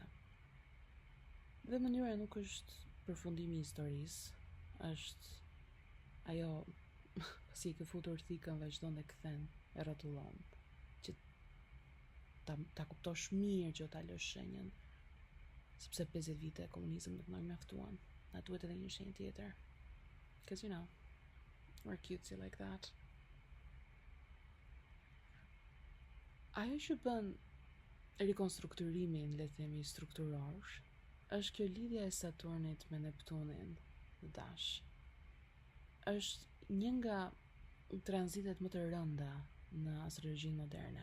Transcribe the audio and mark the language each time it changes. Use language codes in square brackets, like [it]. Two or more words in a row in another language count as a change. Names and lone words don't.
[sq] Dhe mënyra nuk është përfundimi i historisë, është ajo si ke futur thikën dhe çdo e kthen e rrotullon, që ta kuptosh mirë që ta lësh shenjën, sepse 50 vite komunizëm nuk na mjaftuan, na duhet edhe një shenjë tjetër. [en] Because you know, we're cutesy like that. [sq] Ajo që bën rikonstrukturimin, le të themi, strukturor, është kjo lidhja e Saturnit me Neptunin në dash. Është një nga tranzitet më të rënda në astrologjinë moderne.